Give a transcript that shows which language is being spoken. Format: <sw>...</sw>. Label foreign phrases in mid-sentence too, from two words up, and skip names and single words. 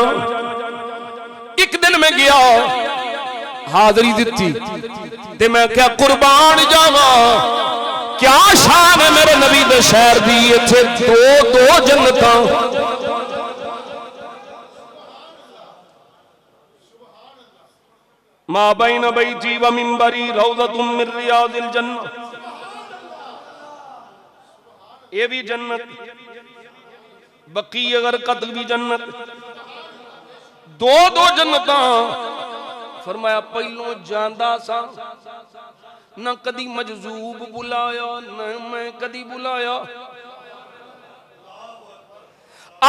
<pa>ایک دن میں گیا، حاضری دی تے میں کیا قربان جاواں، کیا شان ہے میرے نبی دے شہر دی. اتھے دو جنتاں,</pa> <ar>ما بين بيتي ومنبري روضة من رياض الجنة,</ar> <pa>یہ بھی جنت، بقیع غرقد بھی جنت، دو جنتاں. فرمایا پہلوں جاندا سا، نہ کدی مجذوب بلایا، نہ میں کدی بلایا.</pa>